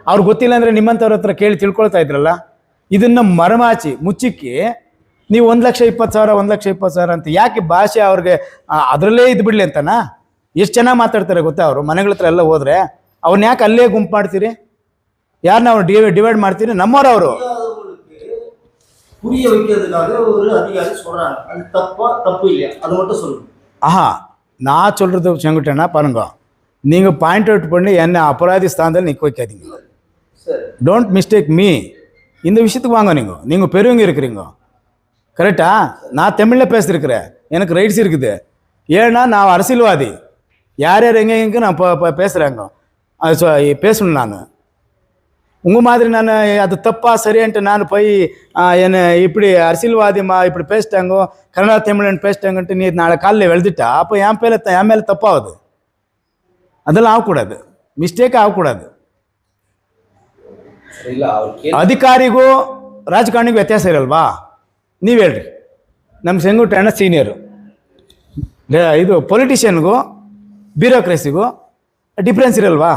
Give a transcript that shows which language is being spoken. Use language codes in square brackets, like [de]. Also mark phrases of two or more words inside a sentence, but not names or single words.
[kn] ಅವ್ರಿಗೆ ಗೊತ್ತಿಲ್ಲ ಅಂದರೆ ನಿಮ್ಮಂಥವ್ರ ಹತ್ರ ಕೇಳಿ ತಿಳ್ಕೊಳ್ತಾ ಇದ್ರಲ್ಲ. ಇದನ್ನು ಮರಮಾಚಿ ಮುಚ್ಚಿಕ್ಕಿ ನೀವು 1,20,000 1,20,000 ಅಂತ ಯಾಕೆ ಭಾಷೆ ಅವ್ರಿಗೆ ಅದರಲ್ಲೇ ಇದು ಬಿಡಲಿ ಅಂತನಾ? ಎಷ್ಟು ಚೆನ್ನಾಗಿ ಮಾತಾಡ್ತಾರೆ ಗೊತ್ತಾ ಅವರು. ಮನೆಗಳ ಹತ್ರ ಎಲ್ಲ ಹೋದರೆ ಅವ್ರನ್ನ ಯಾಕೆ ಅಲ್ಲೇ ಗುಂಪು ಮಾಡ್ತೀರಿ? ಯಾರನ್ನ ಅವ್ರು ಡಿವೈಡ್ ಮಾಡ್ತೀರಿ? ನಮ್ಮವ್ರು ಅವರು. [ta] புரிய வைக்கிறதுக்காக ஒரு அதிகாரி சொல்றாங்க. அது தப்பா தப்பு இல்லையா அது மட்டும் சொல்லுங்க. ஆஹா, நான் சொல்றது செங்குட்டேன்னா பாருங்க, நீங்கள் [en] point out [ta] பண்ணி என்ன அபராதி ஸ்தானத்தில் நிற்க வைக்காதீங்க. சரி, [en] Don't mistake me. [ta] இந்த விஷயத்துக்கு வாங்க. நீங்கள் பெரியவங்க இருக்கிறீங்க, கரெக்டா? நான் தமிழில் பேசியிருக்கிறேன், எனக்கு ரைட்ஸ் இருக்குது. ஏன்னா நான் அரசியல்வாதி. யார் யார் எங்கே நான் பேசுகிறேங்க, அது பேசணும். நான் உங்கள் மாதிரி நான் அது தப்பா சரின்ட்டு நான் போய் என்னை இப்படி அரசியல்வாதிமா இப்படி பேசிட்டாங்கோ, கன்னட தமிழன் பேசிட்டாங்கன்ட்டு நீ நாளை காலையில் எழுதிட்டா அப்போ என் மேலே தப்பாகுது. அதெல்லாம் ஆகக்கூடாது, [kn] ಮಿಸ್ಟೇಕ್ ಆಗக்கூடாದು. ಅಧಿಕಾರಿಗೂ ರಾಜಕಾರಣಿಗೂ ವ್ಯತ್ಯಾಸ ಇರಲ್ವಾ? ನೀವು ಹೇಳ್ರಿ. ನಮ್ಮ ಸೆಂಗುಟ್ಟಣ್ಣ ಸೀನಿಯರು. ಇದು ಪೊಲಿಟಿಷಿಯನ್ಗೂ ಬ್ಯೂರೋಕ್ರಸಿಗೂ ಡಿಫ್ರೆನ್ಸ್ ಇರಲ್ವಾ?